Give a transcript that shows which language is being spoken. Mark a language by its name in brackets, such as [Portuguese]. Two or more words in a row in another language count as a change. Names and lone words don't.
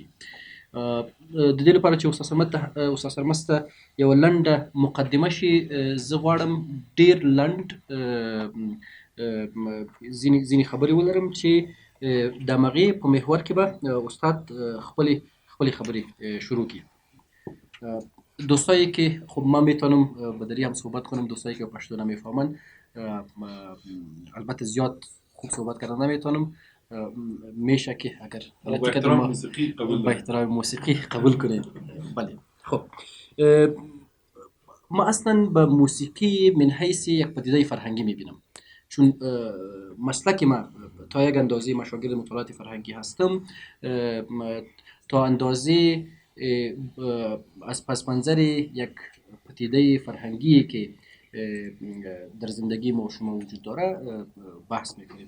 [Pashto] د دې لپاره چې استاد سرمست ته یوه لنډه مقدمه شي، زه غواړم ډېر لنډ ځینې خبرې ولرم چې د همغې په محور کې به استاد خپلې خبرې شروع کړي. [Persian] دوستایی که خب من میتونم به دری هم صحبت کنم، دوستایی که پشتو نمیفهمن البته زیاد خوب صحبت کردن نمیتونم، میشه که اگر با احترام موسیقی قبول کنید. بله خب ما اصلا به موسیقی من حیث یک پدیده فرهنگی میبینم، چون مسلک ما تا یک اندازه من شاگرد مطالعات فرهنگی هستم، تا اندازه از پس منظر یک پدیده فرهنگی که در زندگی ما و شما وجود داره بحث میکنیم.